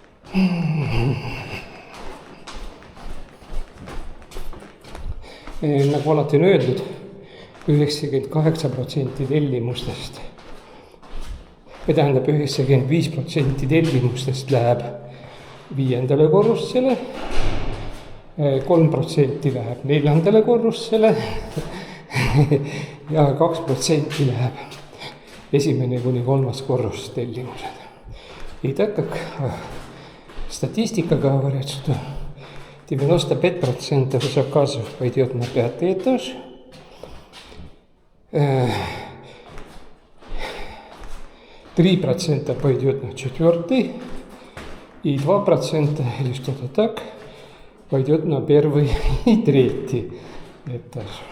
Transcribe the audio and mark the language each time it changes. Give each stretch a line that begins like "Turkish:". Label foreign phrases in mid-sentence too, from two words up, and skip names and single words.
Estonian: Nagu alati on öeldud, 98% tellimustest, või tähendab 95% tellimustest läheb 5. korrusele, 3% läheb 4. korrusele ja 2% läheb 1. kuni 3. korrus tellimused.
Russian: И так как статистика говорит, что 95% заказов пойдет на 5-й этаж, 3% пойдет на 4-й, и 2% или что-то так пойдет на 1-й и 3-й этаж.